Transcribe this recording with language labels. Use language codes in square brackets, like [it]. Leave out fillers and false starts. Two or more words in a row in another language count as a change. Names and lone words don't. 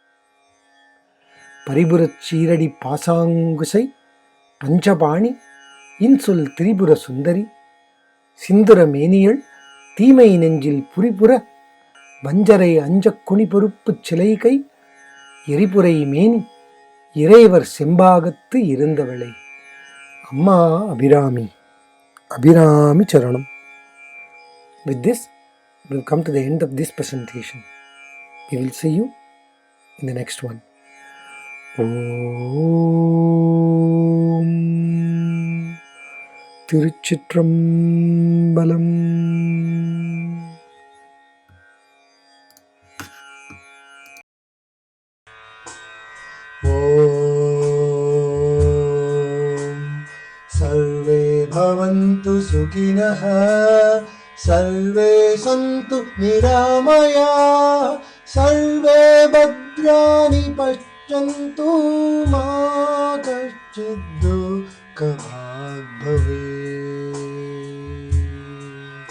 [ta] பரிபுரச் சீரடி பாசாங்குசை பஞ்சபாணி இன்சொல் திரிபுர சுந்தரி சிந்துர மேனியள் தீமை நெஞ்சில் புரிபுற வஞ்சரை அஞ்சக் குனி பொறுப்புச் சிலைகை எரிபுரை மேனி இறைவர் செம்பாகத்து இருந்தவளை. அம்மா அபிராமி, அபிராமி சரணம். [en] With this, we will come to the end of this presentation. We will see you in the next one. [ta] ஓம் திருச்சிற்றம்பலம். [sa] सर्वे भवन्तु सुखिनः, सर्वे सन्तु निरामयाः, सर्वे भद्राणि पश्यन्तु, मा कश्चित् दुःखभाग् भवेत्.